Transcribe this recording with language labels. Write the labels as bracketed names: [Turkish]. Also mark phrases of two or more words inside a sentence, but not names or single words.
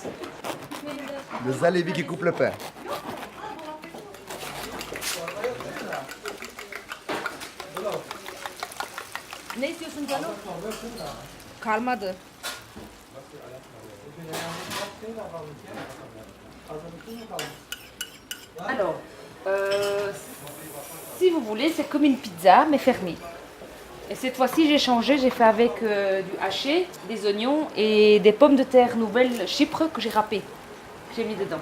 [French] Les Alévis qui coupent le pain. [Turkish] Ne istiyorsun canım? Kalmadı. [French] Alors, si vous voulez, c'est comme une pizza, mais fermée. Et cette fois-ci, j'ai changé, j'ai fait avec du haché, des oignons et des pommes de terre nouvelles Chypre que j'ai râpées, que j'ai mis dedans.